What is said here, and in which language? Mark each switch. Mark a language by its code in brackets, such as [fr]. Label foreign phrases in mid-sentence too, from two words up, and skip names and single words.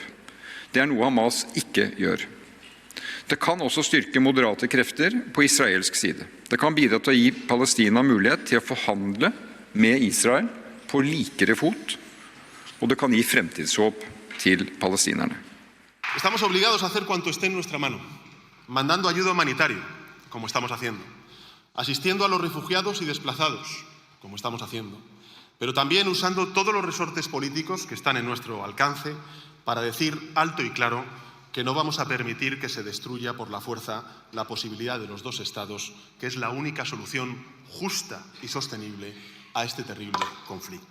[no] Det noe Hamas ikke gjør. Det kan også styrke moderate krefter på israelsk side. Det kan bidra til å gi Palestina mulighet til å forhandle med Israel på likere fot, og det kan gi fremtidshåp til palestinerne. [es] Estamos obligados a hacer cuanto esté en nuestra mano, mandando ayuda humanitaria, como estamos haciendo, asistiendo a los refugiados y desplazados, como estamos haciendo, pero también usando todos los resortes políticos que están en nuestro alcance para decir alto y claro que no vamos a permitir que se destruya por la fuerza la posibilidad de los dos estados, que es la única solución justa y sostenible a este terrible conflicto.